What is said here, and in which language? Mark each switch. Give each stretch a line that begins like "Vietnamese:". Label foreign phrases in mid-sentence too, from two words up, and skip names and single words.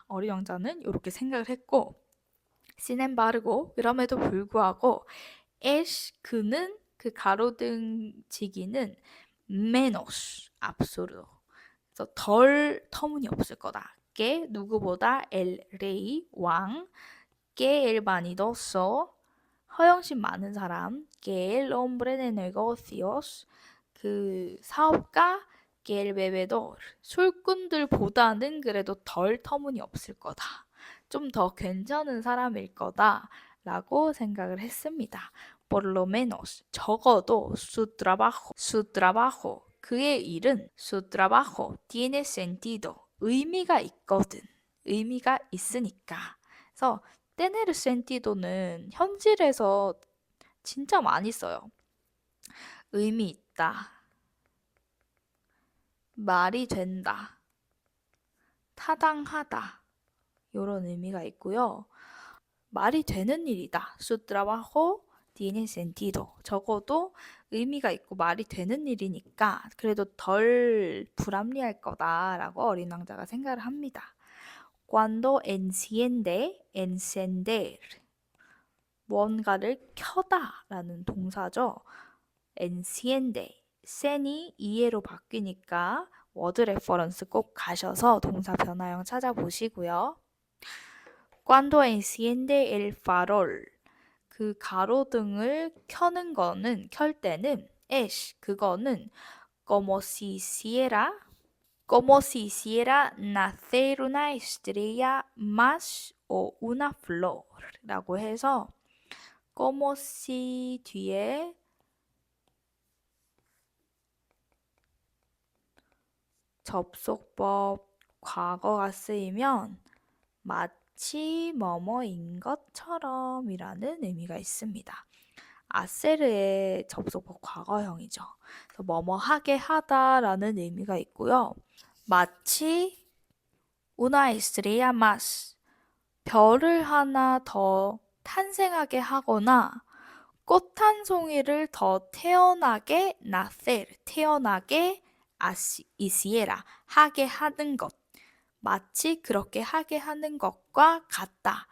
Korean: 어린 왕자는 이렇게 생각을 했고 시넨바르고 그럼에도 불구하고 에쉬 그는 그 가로등지기는
Spanish: menos absurdo
Korean: 그래서 덜 터무니없을 거다. 게 누구보다
Spanish: el rey
Korean: 왕
Spanish: que el vanidoso
Korean: 허영심 많은 사람
Spanish: que el hombre de negocios
Korean: 그 사업가
Spanish: que el bebedor
Korean: 술꾼들보다는 그래도 덜 터무니없을 거다. 좀 더 괜찮은 사람일 거다 라고 생각을 했습니다.
Spanish: por lo menos 적어도 su trabajo
Korean: 그의 일은
Spanish: su trabajo tiene sentido
Korean: 의미가 있거든. 의미가 있으니까. 그래서
Spanish: tener sentido
Korean: 는 현실에서 진짜 많이 써요. 의미 있다. 말이 된다. 타당하다. 이런 의미가 있고요. 말이 되는 일이다.
Spanish: Su trabajo tiene sentido.
Korean: 적어도 의미가 있고 말이 되는 일이니까 그래도 덜 불합리할 거다라고 어린 왕자가 생각을 합니다.
Spanish: Cuando enciende, encender.
Korean: 뭔가를 켜다라는 동사죠.
Spanish: enciende.
Korean: sen이 이해로 바뀌니까 워드 레퍼런스 꼭 가셔서 동사 변화형 찾아보시고요.
Spanish: Cuando enciende el farol.
Korean: 그 가로등을 켜는 거는 켤 때는
Spanish: es 그거는 como si hiciera nacer una estrella más o una flor
Korean: 라고 해서
Spanish: como si 뒤에
Korean: 접속법 과거가 쓰이면 마치 뭐뭐인 것처럼 이라는 의미가 있습니다. 아세르의 접속법 과거형이죠. 그래서 뭐뭐 하게 하다라는 의미가 있고요. 마치
Spanish: una estrella más
Korean: 별을 하나 더 탄생하게 하거나 꽃 한 송이를 더 태어나게 nacer 태어나게 hiciera 하게 하는 것 마치 그렇게 하게 하는 것과 같다.